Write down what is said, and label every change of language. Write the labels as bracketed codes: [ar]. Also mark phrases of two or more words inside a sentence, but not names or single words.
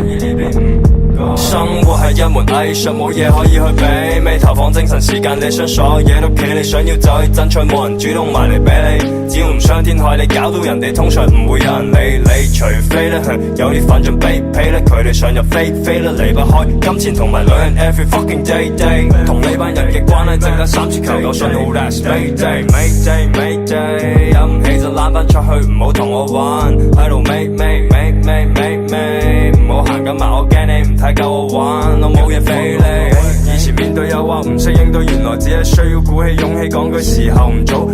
[yue] 生活係一門藝術，冇嘢可以去媲美，投放精神時間，你想所有嘢都企，你想要就去爭取，冇人主動埋嚟俾你，只要唔傷天害理，搞到人哋通常唔會有人理你，除非咧有啲粉盡卑鄙咧，佢哋想入非非咧，離不開金錢同埋女人 [en] every fucking day， [yue] 同呢班人嘅關係淨得3次求救信號 [en] that's Mayday Mayday， [yue] 飲唔起就攬返出去，唔好同我玩，喺度美，唔好行咁埋，我驚你唔睇夠我玩，我冇嘢俾你。以前面對誘惑唔識應對，原來只係需要鼓起勇氣講句時候唔早。